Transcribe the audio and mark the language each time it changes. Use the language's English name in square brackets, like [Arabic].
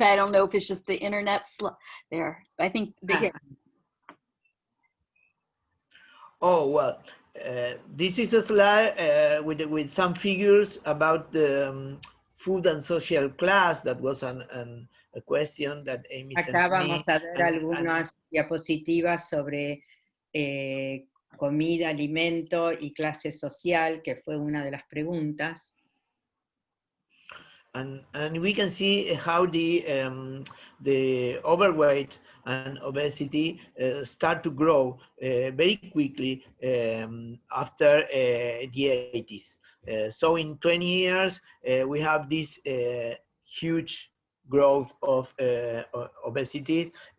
[English] I don't know if it's just the internet there. I think here. Oh, well, this is a slide with some figures about the food and social class. That was a question that Amy sent [Spanish] Acá [English] to me. [Spanish] vamos a ver algunas diapositivas sobre comida, alimento y clase social, que fue una de las preguntas. [English] And we can see how the overweight and obesity start to grow very quickly after the 80s. So in 20 years, we have this huge growth of obesity.